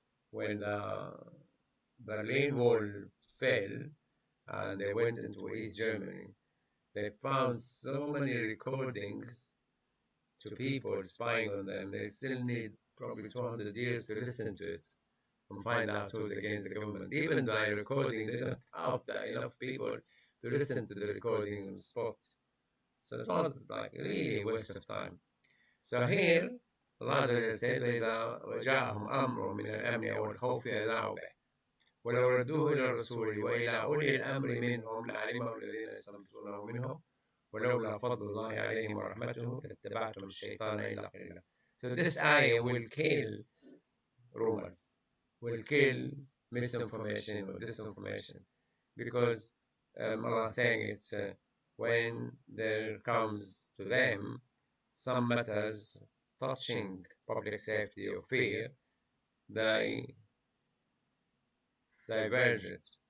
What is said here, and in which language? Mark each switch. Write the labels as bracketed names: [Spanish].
[English] When the Berlin Wall fell and they went into East Germany, they found so many recordings to people spying on them. They still need probably 200 years to listen to it and find out who's against the government. Even by recording, they don't have enough people to listen to the recording on spot. So it was like really a waste of time. So here, Allah said, [Arabic] وإذا وجاءهم أمر من الأمن أو الخوف أذاعوا به ولو ردوه إلى الرسول وإلى أولي الأمر منهم لعلمه الذين يستنبطونه منهم ولولا فضل الله عليهم ورحمته لاتبعتم الشيطان إلا قليلا. [English] So this ayah will kill rumors, will kill misinformation or disinformation, because Allah is saying it's when there comes to them some matters touching public safety or fear, they diverge it.